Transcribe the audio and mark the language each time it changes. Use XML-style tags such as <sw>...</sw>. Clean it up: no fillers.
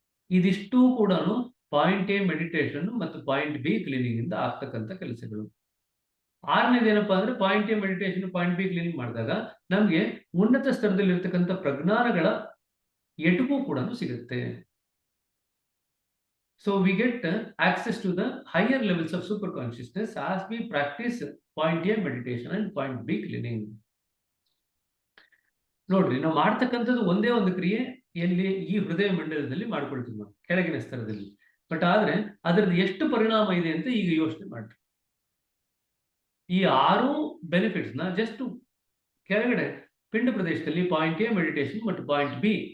<kn>ಇದಿಷ್ಟೂ ಕೂಡ point A meditation ಮತ್ತು point B cleaning ಇಂದ ಆಗ್ತಕ್ಕಂಥ ಕೆಲಸಗಳು. 6ನೇದು ಏನಪ್ಪಾ ಅಂದ್ರೆ, point A meditation, point B cleaning ಮಾಡಿದಾಗ ನಮ್ಗೆ ಉನ್ನತ ಸ್ತರದಲ್ಲಿ ಇರ್ತಕ್ಕಂಥ ಪ್ರಜ್ಞಾನಗಳ ಎಟುಕು ಕೂಡ ಸಿಗುತ್ತೆ.</kn> <en>So we get access to the higher levels of super consciousness as we practice point A meditation and point B cleaning.</en> <kn>ನೋಡ್ರಿ, ನಾವು ಮಾಡ್ತಕ್ಕಂಥದ್ದು ಒಂದೇ ಒಂದು ಕ್ರಿಯೆ ಎಲ್ಲಿ, ಈ ಹೃದಯ ಮಂಡಲದಲ್ಲಿ ಮಾಡ್ಕೊಳ್ತೀವಿ ನಾವು ಕೆಳಗಿನ ಸ್ತರದಲ್ಲಿ. ಬಟ್ ಆದ್ರೆ ಅದರದ್ದು ಎಷ್ಟು ಪರಿಣಾಮ ಇದೆ ಅಂತ ಈಗ ಯೋಚನೆ ಮಾಡ್ರಿ. ಈ 6 ಬೆನಿಫಿಟ್ಸ್ ನ ಜಸ್ಟ್ ಕೆಳಗಡೆ ಪಿಂಡ ಪ್ರದೇಶದಲ್ಲಿ ಪಾಯಿಂಟ್ ಎ ಮೆಡಿಟೇಷನ್ ಮತ್ತು ಪಾಯಿಂಟ್ ಬಿ</kn>